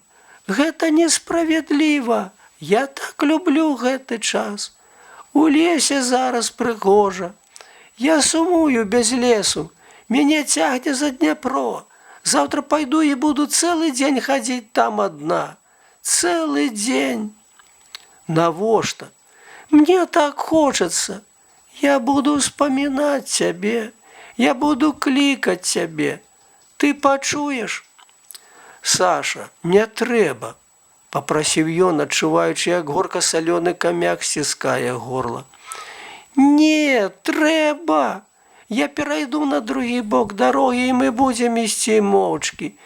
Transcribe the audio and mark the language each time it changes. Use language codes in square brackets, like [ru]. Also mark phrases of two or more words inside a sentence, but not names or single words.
[be] Гэта несправядліва. Я так люблю гэты час. У лесе зараз прыгожа. Я сумую без лесу. Мяне цягне за Дняпро. [ru] Завтра пойду [be] і буду цэлы дзень хадзіць там адна. Цэлы дзень. Навошта? [ru] Мне так хочется. Я буду вспоминать цябе. [be] Я буду клікаць цябе. Ты пачуеш? Саша, не трэба, папрасіў ён, адчуваючы, як горка салёны камяк сціскае горла. Не, трэба. Я перайду на другі бок дарогі, і мы будзем ісці моўчкі.